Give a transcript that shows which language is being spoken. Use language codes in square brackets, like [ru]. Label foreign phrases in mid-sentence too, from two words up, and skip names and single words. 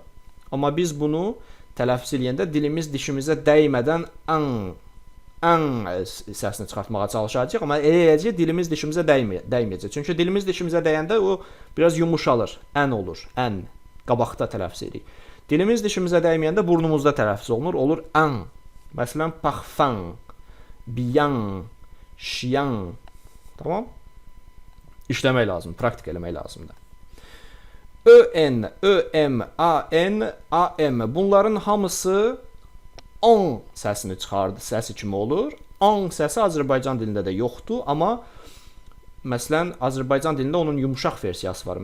[az] Amma biz bunu tələffüz eləyəndə dilimiz dişimizə dəymədən ən səsini çıxartmağa çalışacağıq, amma elə eləcək dilimiz dişimizə dəyməyəcək. Çünki dilimiz dişimizə dəyəndə o biraz yumuşalır, ən olur, ən qabaqda tələffüz edirik. Dilimiz dişimizə dəyməyəndə burnumuzda tələffüz olunur, olur ən. Məsələn, [fr] parfum, bien, chien. [az] Tamam? İşləmək lazım, praktik eləmək lazımdır. ÖN, ÖM, AN, AM. Bunların hamısı an səsini çıxardı, səsi kimi olur. An səsi Azərbaycan dilində də yoxdur, amma məsələn Azərbaycan dilində onun yumşaq versiyası var.